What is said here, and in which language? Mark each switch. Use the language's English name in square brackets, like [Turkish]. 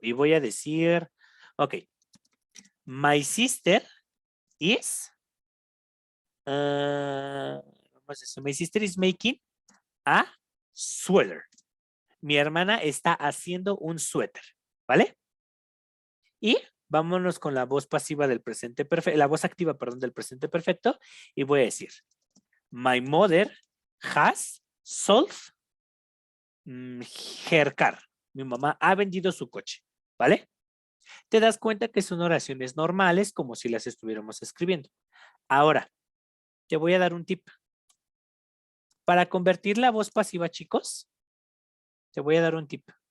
[Spanish] Y voy a decir, [English] ok, my sister is, my sister is making a sweater. [Spanish] Mi hermana está haciendo un suéter, ¿vale? Y vámonos con la voz pasiva del presente perfecto, la voz activa, perdón, del presente perfecto. Y voy a decir, [English] my mother has sold her car. [Spanish] Mi mamá ha vendido su coche, ¿vale? Te das cuenta que son oraciones normales como si las estuviéramos escribiendo. Ahora, te voy a dar un tip. Para convertir la voz pasiva, chicos, te voy a dar un tip.